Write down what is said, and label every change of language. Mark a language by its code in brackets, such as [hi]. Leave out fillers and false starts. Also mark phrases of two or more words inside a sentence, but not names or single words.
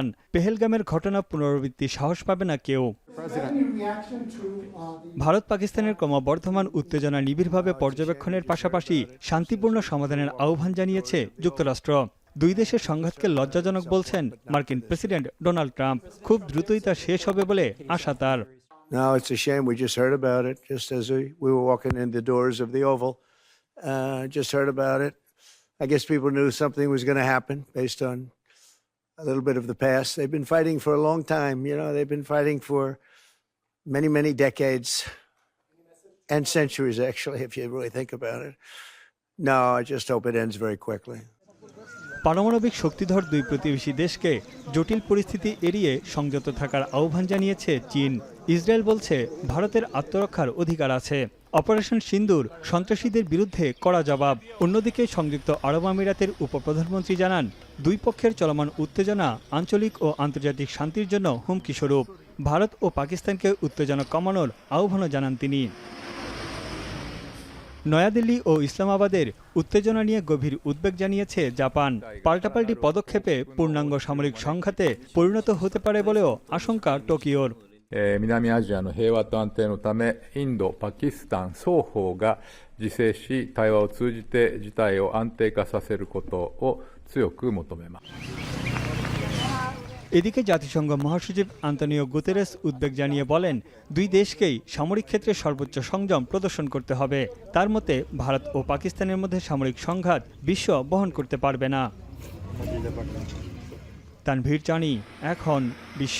[bn] পেহেলগামের ঘটনা পুনরাবৃত্তির সাহস পাবে না কেউ। ভারত পাকিস্তানের ক্রমবর্ধমান উত্তেজনা নিবিড়ভাবে পর্যবেক্ষণের পাশাপাশি শান্তিপূর্ণ সমাধানের আহ্বান জানিয়েছে যুক্তরাষ্ট্র। দুই দেশের সংঘাতকে লজ্জাজনক বলছেন মার্কিন প্রেসিডেন্ট ডোনাল্ড ট্রাম্প। খুব দ্রুতই তা শেষ হবে বলে আশা তার। [en] No, it's a shame. We just heard about it just as we were walking in the doors of the Oval. Just heard about it. I guess people knew something was going to happen based on a little bit of the past. They've been fighting for a long time. You know, they've been fighting for many, many decades and centuries, actually, if you really think about it. No, I just hope it ends very quickly. [bn] পারমাণবিক শক্তিধর দুই প্রতিবেশী দেশকে জটিল পরিস্থিতি এড়িয়ে সংযত থাকার আহ্বান জানিয়েছে চীন। ইসরায়েল বলছে, ভারতের আত্মরক্ষার অধিকার আছে। অপারেশন সিন্দুর সন্ত্রাসীদের বিরুদ্ধে কড়া জবাব। অন্যদিকে সংযুক্ত আরব আমিরাতের উপপ্রধানমন্ত্রী জানান, দুই পক্ষের চলমান উত্তেজনা আঞ্চলিক ও আন্তর্জাতিক শান্তির জন্য হুমকি স্বরূপ। ভারত ও পাকিস্তানকে উত্তেজনা কমানোর আহ্বানও জানান তিনি। নয়াদিল্লি ও ইসলামাবাদের উত্তেজনা নিয়ে গভীর উদ্বেগ জানিয়েছে জাপান। পাল্টাপাল্টি পদক্ষেপে পূর্ণাঙ্গ সামরিক সংঘাতে পরিণত হতে পারে বলেও আশঙ্কা টোকিওর। [ja] 南アジアの平和と安定のため、インド、パキスタン双方が自制し、対話を通じて事態を安定化させることを強く求めます。 [bn] এদিকে জাতিসংঘ মহাসচিব আন্তোনিও গুতেরেস উদ্বেগ জানিয়ে বলেন, দুই দেশকেই সামরিক ক্ষেত্রে সর্বোচ্চ সংযম প্রদর্শন করতে হবে। তার মতে, ভারত ও পাকিস্তানের মধ্যে সামরিক সংঘাত বিশ্ব বহন করতে পারবে না। তানভীর জানি, এখন বিশ্ব।